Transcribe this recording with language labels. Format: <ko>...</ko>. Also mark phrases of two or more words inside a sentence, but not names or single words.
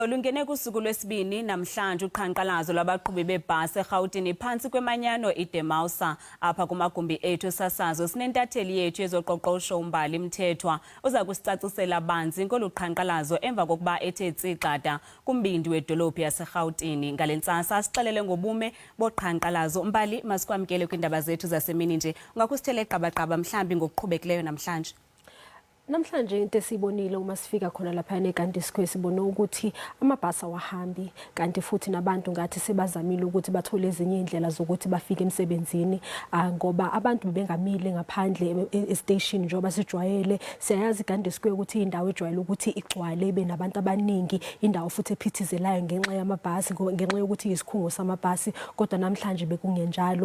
<xh>Olungene kusuku lwesibini namhlanje uqhankqalazo lwabaqhubi bebhasi eGauteng phansi kwemanyano iDemausa apha kumagumbi ethu esasazo sinentatheli yethu yezoqoqosho uMbali Mthethwa uza kusicacisela banzi ngoluqhankqalazo emva kokuba ethe tsikada kumbindi wedolophu yaseGauteng ngalentsasa asixelele ngobume boqhankqalazo. Mbali, masikwamkele kwindaba zethu zasemini nje, ungakusithele qabaqaba mhlambi ngokuqhubekileyo namhlanje.</xh> <zu>Namhlanje into esibonile uma sifika khona lapha eGandhi Square sibone ukuthi amabhasi awahambi kanti futhi nabantu ngathi sebazamile ukuthi bathole ezinye indlela zokuthi bafike emsebenzini ngoba abantu bebengamile ngaphandle e-station njengoba sijwayele. Siyayazi iGandhi Square ukuthi indawo ejwayele ukuthi igcwale ibe nabantu abaningi, indawo futhi ephithizelayo ngenxa yamabhasi, ngenxa yokuthi isikhungo samabhasi, kodwa namhlanje bekungenjalo.</zu>